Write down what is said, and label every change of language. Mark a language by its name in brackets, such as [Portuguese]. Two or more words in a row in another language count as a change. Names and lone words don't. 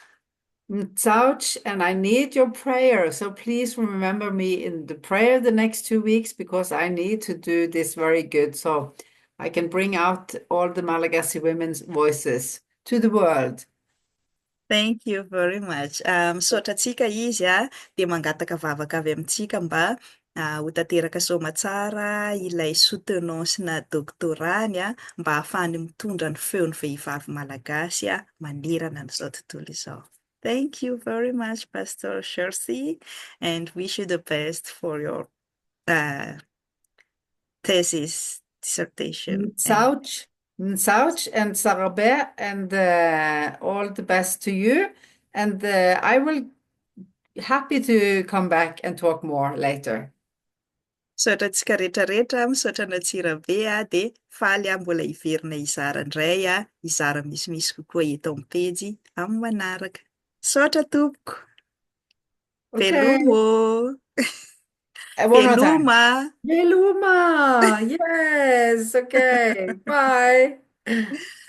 [English] Ouch, and I need your prayer. So please remember me in the prayer the next 2 weeks because I need to do this very good so I can bring out all the Malagasy women's voices to the world. Thank you very much. [Malagasy] Misaotra antsika izy dia mangataka vavaka avy amintsika mba ho tanteraka soamantsara ilay soutenance-na doctorat-ny mba ahafahany mitondra ny feon'ny vehivavy malagasy manerana n'izao tontolo izao. [English] Thank you very much, Pastor Kjersti, and wish you the best for your uh, thesis, dissertation, and Ouch, ouch, and Sarabe, and all the best to you. And I will happy to come back and talk more later. [Malagasy] misaotra antsika rehetrarehetra, misaotra an'Antsirabe dia faly mbola hiverina izara indray izara misimisy kokoa eto amin'ny pejy amin'ny manaraka. Misaotra tompoko. [English] Okay, [Malagasy] Velomo! [English] one more time. [Malagasy] Veloma! [English] Yeluma! Yes, okay. Bye.